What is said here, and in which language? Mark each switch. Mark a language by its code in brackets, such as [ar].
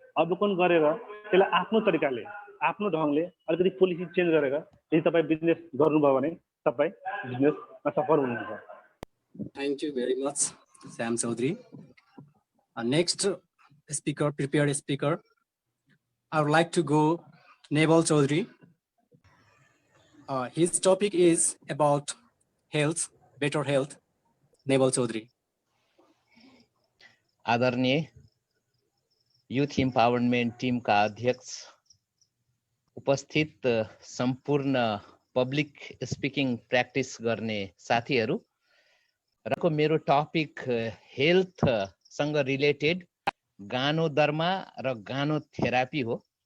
[ne] अवलोकन गरेर त्यसलाई आफ्नो तरिकाले आफ्नो ढङ्गले अलिकति पोलिसी चेन्ज गरेर यदि तपाईँ बिजनेस गर्नुभयो भने तपाईँ बिजनेसमा सफल हुनुहुन्छ। [en] Thank you very much, Sam Chaudhary. Next speaker, prepared speaker, I would like to go Nebal Chaudhary. His topic is about health, better health. Nebal Chaudhary. [ne] आदरणीय युथ इम्पावरमेन्ट टिमका अध्यक्ष, उपस्थित सम्पूर्ण पब्लिक स्पिकिङ प्र्याक्टिस गर्ने साथीहरू, र मेरो topic हेल्थसँग related गानोदर्मा र गानोथेरापी हो।